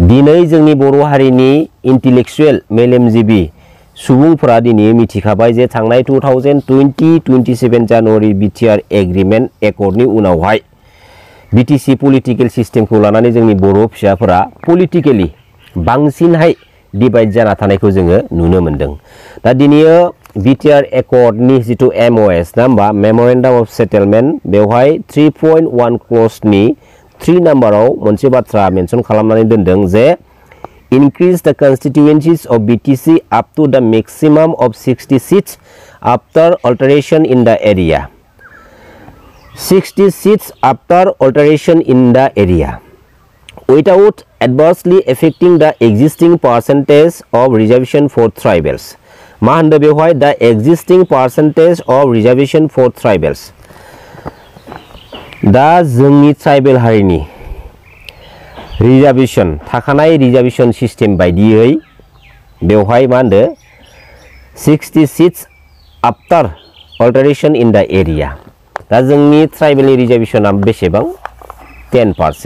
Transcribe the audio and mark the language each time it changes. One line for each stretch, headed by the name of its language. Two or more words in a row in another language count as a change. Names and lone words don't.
Bodo: दिनै जोंनि बर' हारिनि इन्टेलेक्चुएल मेलेमजिबि सुबुंफोरा दिनै मिथिखाबाय जे थांनाय 2027 जानुवारि बिटिआर एग्रिमेन्ट एकर्डनि उनावहाय बिटिसि पलिटिकेल सिस्टेमखौ लानानै जोंनि बर' फिसाफोरा पलिटिकेलि बांसिनहाय डिभाइड जाना थानायखौ जोङो नुनो मोनदों। दा दिनैयो बिटिआर एकर्डनि जिथु एमअएस ना होमबा
English: memorandum of settlement
Bodo: बेवहाय 3.1 क्लजनि 3 नाम्बाराव मोनसे बाथ्रा मेनसन खालामनानै दोनदों जे
English: increase the constituencies of BTC up to the maximum of 60 seats after alteration in the area. 60 seats after alteration in the area without adversely affecting the existing percentage of reservation for tribals.
Bodo: मा होनदों बेवहाय
English: the existing percentage of reservation for tribals.
Bodo: दा जोंनि ट्राइबेल हारिनि रिजार्वेशन थाखानाय
English: reservation system
Bodo: बायदियै बेवहाय मा होनदो
English: 60 seats after alteration in the area.
Bodo: दा जोंनि ट्राइबेलनि रिजार्वेशना बेसेबां 10%।